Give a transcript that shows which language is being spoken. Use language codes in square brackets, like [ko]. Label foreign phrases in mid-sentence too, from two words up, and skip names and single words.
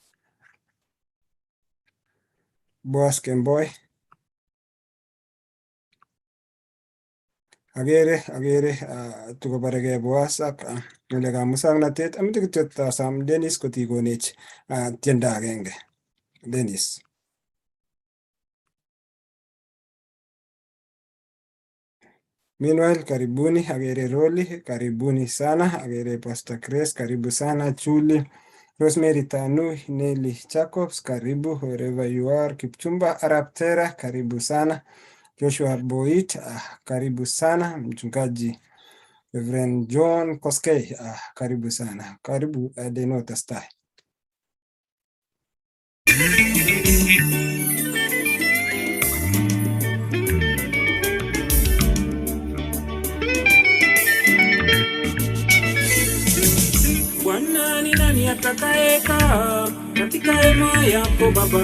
[kln] Boaz Kemboi. Agere tukobarege Boaz ak ng'alekab musangnatet. Ameche kityo tasam Dennis kotikonech tiendo agenge. Dennis. [sw] Meanwhile, karibuni, agere Roli, karibuni sana, agere Pastor Grace, karibu sana, Julie, Rosemary Tanu, Nelly Jacobs, karibu, [en] wherever you are, [sw] Kipchumba Arab Tera, karibu sana, Joshua Boit, karibu sana, mchungaji Reverend John Koskei, karibu sana, karibu Denota Stai. Bwana ni nani atakayekaa katika hema yako Baba?